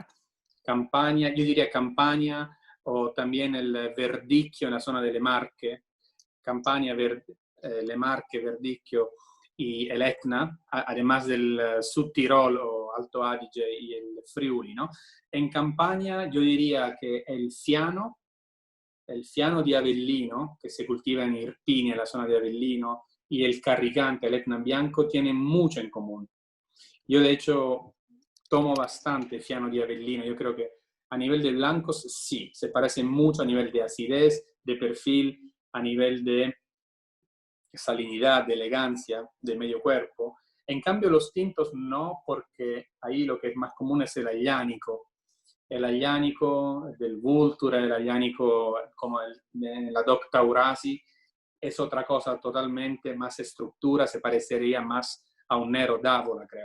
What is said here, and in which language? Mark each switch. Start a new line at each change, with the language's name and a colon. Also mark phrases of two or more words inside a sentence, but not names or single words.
Spanish: Yo diría Campania, o también el Verdicchio en la zona de Le Marche. Campania, Le Marche, Verdicchio y el Etna, además del Subtirol o Alto Adige y el Friuli, ¿no? En Campania yo diría que el fiano di Avellino, que se cultiva en Irpinia, en la zona de Avellino, y el carricante, el Etna Bianco, tienen mucho en común. Yo, de hecho, tomo bastante fiano di Avellino. Yo creo que a nivel de blancos, sí, se parecen mucho a nivel de acidez, de perfil, a nivel de salinidad, de elegancia, de medio cuerpo. En cambio, los tintos no, porque ahí lo que es más común es el aglianico. El aglianico del Vulture, el aglianico como la Doc Taurasi, es otra cosa totalmente, más estructura, se parecería más a un Nero d'Avola, creo.